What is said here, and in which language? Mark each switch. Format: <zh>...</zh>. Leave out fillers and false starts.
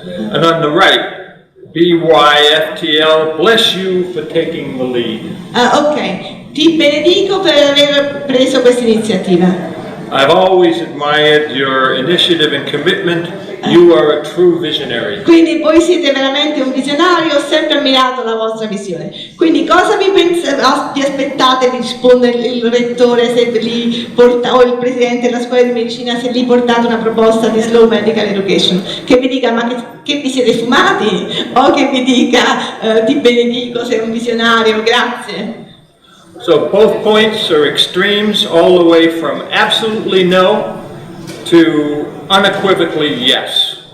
<en>And on the right, BYFTL, bless you for taking the lead.</en> <it>Ok, ti benedico per aver preso questa iniziativa.</it> <en>I've always admired your initiative and commitment. You are a true visionary.</en> <it>Quindi voi siete veramente un visionario, ho sempre ammirato la vostra visione. Quindi cosa vi aspettate di rispondere il rettore se o il presidente della scuola di medicina se gli portate una proposta di slow medical education? Che vi dica ma che vi siete fumati? O che vi dica ti benedico, sei un visionario, grazie.</it> <en>So both points are extremes, all the way from absolutely no to unequivocally yes.</en>